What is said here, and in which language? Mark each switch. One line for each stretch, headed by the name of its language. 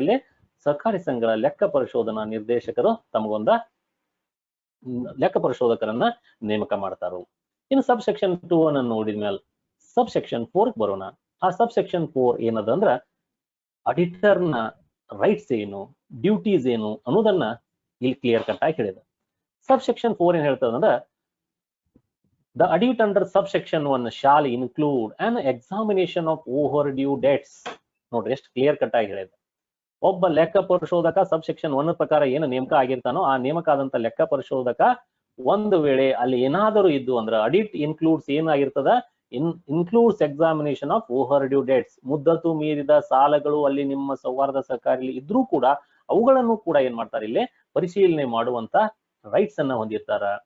Kannada: ಇಲ್ಲಿ ಸಹಕಾರಿ ಸಂಘಗಳ ಲೆಕ್ಕ ಪರಿಶೋಧನಾ ನಿರ್ದೇಶಕರು ತಮಗೊಂದ ಲೆಕ್ಕ ಪರಿಶೋಧಕರನ್ನ ನೇಮಕ ಮಾಡ್ತಾರೋ. ಇನ್ನು ಸಬ್ ಸೆಕ್ಷನ್ 2 ಅನ್ನು ನೋಡಿದ್ಮೇಲೆ ಸಬ್ ಸೆಕ್ಷನ್ 4 ಬರೋಣ. ಆ ಸಬ್ ಸೆಕ್ಷನ್ 4 ಏನದಂದ್ರ ಅಡಿಟರ್ನ ರೈಟ್ಸ್ ಏನು, ಡ್ಯೂಟೀಸ್ ಏನು ಅನ್ನೋದನ್ನ ಇಲ್ಲಿ ಕ್ಲಿಯರ್ ಕಟ್ ಆಗಿ ಹೇಳಿದೆ. ಸಬ್ ಸೆಕ್ಷನ್ 4 ಏನ್ ಹೇಳ್ತದಂದ್ರ
English: the audit under subsection 1 shall include an examination of overdue debts.
Kannada: ನೋಡ್ರಿ ಎಷ್ಟು ಕ್ಲಿಯರ್ ಕಟ್ ಆಗಿ ಹೇಳಿದೆ. ಒಬ್ಬ ಲೆಕ್ಕ ಪರಿಶೋಧಕ ಸಬ್ ಸೆಕ್ಷನ್ 1 ಪ್ರಕಾರ ಏನು ನೇಮಕ ಆಗಿರ್ತಾನೋ ಆ ನೇಮಕ ಆದಂತ ಲೆಕ್ಕ ಪರಿಶೋಧಕ ಒಂದು ವೇಳೆ ಅಲ್ಲಿ ಏನಾದರೂ ಇದ್ದು ಅಂದ್ರೆ ಅಡಿಟ್ ಇನ್ಕ್ಲೂಡ್ಸ್ ಏನಾಗಿರ್ತದ,
English: includes examination of overdue debts,
Kannada: ಮುದ್ದತು ಮೀರಿದ ಸಾಲಗಳು ಅಲ್ಲಿ ನಿಮ್ಮ ಸೌಹಾರ್ದ ಸಹಕಾರಿ ಇದ್ರೂ ಕೂಡ ಅವುಗಳನ್ನು ಕೂಡ ಏನ್ ಮಾಡ್ತಾರೆ ಇಲ್ಲಿ ಪರಿಶೀಲನೆ ಮಾಡುವಂತ ರೈಟ್ಸ್ ಅನ್ನ ಹೊಂದಿರ್ತಾರ.